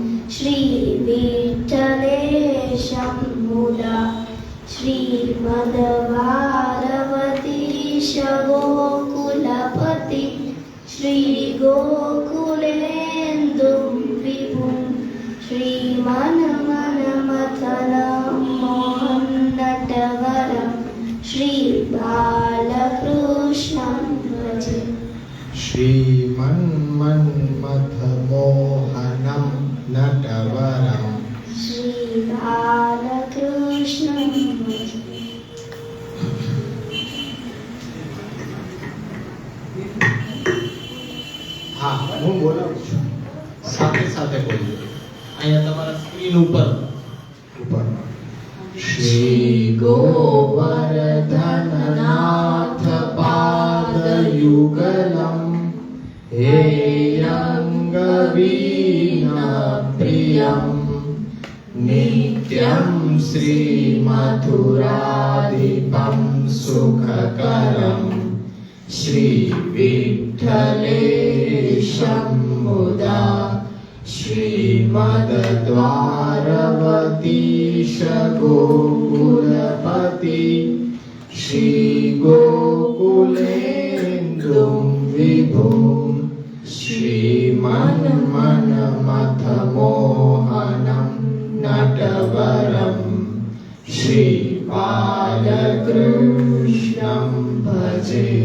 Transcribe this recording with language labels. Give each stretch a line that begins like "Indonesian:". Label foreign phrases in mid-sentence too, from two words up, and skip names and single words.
Sanskrit: श्रीविठ्ठलेशं मुदा श्रीमद्भारवतीश गोकुलपति श्रीगोकुलेन्दुं विभुं श्रीमन्मन्मथनं नटवरं श्रीबालकृष्णं भजे। श्रीमन्मन्मथमोहनं नटवरं श्रीबालकृष्णं भजे।
Gujarati: હા હું બોલાવું છું સાથે સાથે બોલજો અહીંયા તમારા સ્ક્રીન ઉપર
Sanskrit: શ્રી ગોવર્ધનનાથ પાદયુગલમ હેયં ગવીનપ્રિયં નિત્યં શ્રીમધુરાધિપં સુખકરં श्रीविठ्ठलेशं मुदा श्रीमद्द्वारवतीश गोकुलपति श्रीगोकुलेन्दुं विभुं श्रीमन्मन्मथमोहनं नटवरं श्रीबालकृष्णं भजे।